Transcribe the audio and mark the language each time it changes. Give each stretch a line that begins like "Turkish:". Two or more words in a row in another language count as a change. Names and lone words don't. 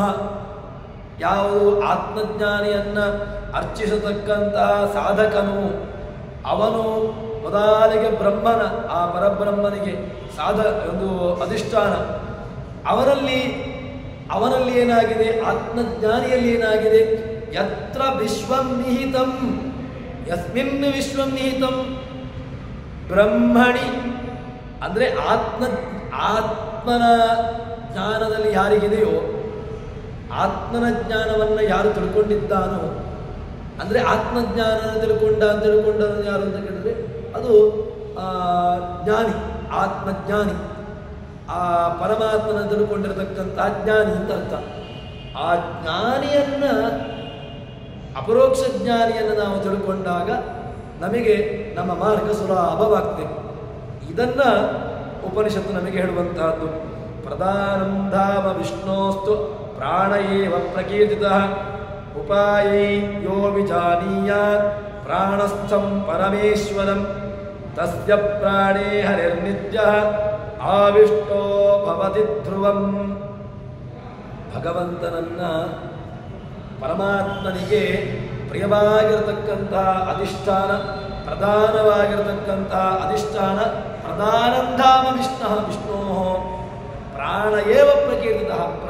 Kannada: ಯಾವುದು ಆತ್ಮಜ್ಞಾನಿಯನ್ನು ಅರ್ಚಿಸತಕ್ಕಂತಹ ಸಾಧಕನು ಅವನು ಮೊದಲಿಗೆ ಬ್ರಹ್ಮನ, ಆ ಪರಬ್ರಹ್ಮನಿಗೆ ಒಂದು ಅಧಿಷ್ಠಾನ. ಅವನಲ್ಲಿ ಏನಾಗಿದೆ? ಆತ್ಮಜ್ಞಾನಿಯಲ್ಲಿ ಏನಾಗಿದೆ?
Sanskrit: ಯತ್ರ ವಿಶ್ವಂ ನಿಹಿತಂ, ಯಸ್ಮಿನ್ ವಿಶ್ವಂ ನಿಹಿತಂ ಬ್ರಹ್ಮಣಿ.
Kannada: ಅಂದರೆ ಆತ್ಮನ ಜ್ಞಾನದಲ್ಲಿ ಯಾರಿಗಿದೆಯೋ, ಆತ್ಮನ ಜ್ಞಾನವನ್ನು ಯಾರು ತಿಳ್ಕೊಂಡಿದ್ದಾನೋ, ಅಂದರೆ ಆತ್ಮಜ್ಞಾನ ತಿಳ್ಕೊಂಡ ಯಾರು ಅಂತ ಕೇಳಿದ್ರೆ ಅದು ಜ್ಞಾನಿ, ಆತ್ಮಜ್ಞಾನಿ. ಆ ಪರಮಾತ್ಮನ ತಿಳ್ಕೊಂಡಿರತಕ್ಕಂಥ ಜ್ಞಾನಿ ಅಂತ ಅರ್ಥ. ಆ ಜ್ಞಾನಿಯನ್ನು, ಅಪರೋಕ್ಷ ಜ್ಞಾನಿಯನ್ನು ನಾವು ತಿಳ್ಕೊಂಡಾಗ ನಮಗೆ ನಮ್ಮ ಮಾರ್ಗ ಸುಲಭವಾಗ್ತದೆ. ಇದನ್ನು ಉಪನಿಷತ್ತು ನಮಗೆ ಹೇಳುವಂತಹದ್ದು.
Sanskrit: ಪ್ರಧಾನಂ ಧಾಮ ವಿಷ್ಣೋಸ್ತು ಪ್ರಾಣ ಏವ ಪ್ರಕೀರ್ತಿತಃ ಉಪಾಯೈ ಯೋ ವಿಜಾನೀಯಾತ್ ಪ್ರಾಣಸ್ಥಂ ಪರಮೇಶ್ವರಂ ತಸ್ಯ ಪ್ರಾಣೇ ಹರಿರ್ನಿತ್ಯಃ ಆವಿಷ್ಟೋ ಭವತಿ ಧ್ರುವಂ.
Kannada: ಭಗವಂತನನ್ನ, ಪರಮಾತ್ಮನಿಗೆ ಪ್ರಿಯವಾಗಿರತಕ್ಕಂತಹ ಅಧಿಷ್ಠಾನ, ಪ್ರಧಾನವಾಗಿರತಕ್ಕಂತಹ ಅಧಿಷ್ಠಾನ,
Sanskrit: ಪ್ರಧಾನಂಧಾಮ ವಿಷ್ಣೋ ಪ್ರಾಣ ಏವ ಪ್ರಕೀರ್ತಿತಃ.